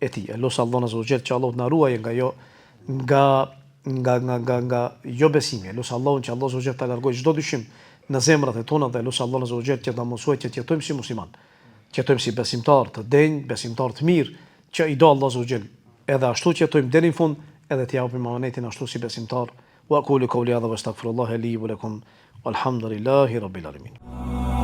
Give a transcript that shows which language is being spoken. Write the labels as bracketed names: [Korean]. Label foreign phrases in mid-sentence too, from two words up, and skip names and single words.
[Albanian] Elos Allahu [Arabic] عز وجل [Albanian] që Allah na ruajë nga nga jo besimi. Lusë Allahun që Allah Azza ta largoj çdo dyshim në zemrat e tona dhe lusë Allah Azza që ta mësoj që të jetojmë si musliman, që jetojmë si besimtar të denj, besimtar të mirë, që i do Allah Azza edhe ashtu që jetojmë deri në fund, edhe të japim amanetin ashtu si besimtar. [Arabic] وأقول قولي هذا وأستغفر الله لي ولكم والحمد لله رب العالمين.